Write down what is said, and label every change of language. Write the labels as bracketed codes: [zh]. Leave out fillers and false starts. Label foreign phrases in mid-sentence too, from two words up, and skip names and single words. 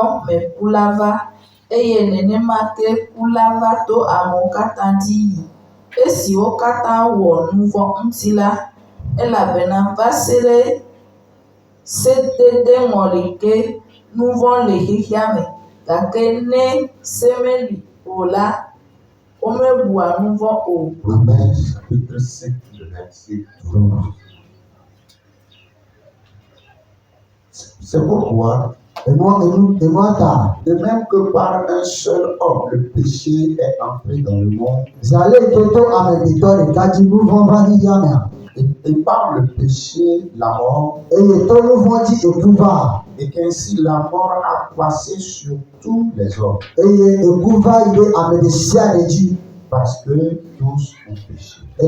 [ee] me ku la va eye nenema ke ku la va to amewo katã dzi yi esiwo katã wɔ nuvɔ ŋuti la elabena va se ɖe sededeŋɔli ke nuvɔ le xexea me gake ne se meli o la womebua nuvɔ o. [fr] Romains chapitre 5, le verset 12. C'est pourquoi, de même que par un seul homme, le péché est entré dans le monde, et par le péché, la mort, et qu'ainsi la mort a passé sur tous les hommes, parce que tous ont péché.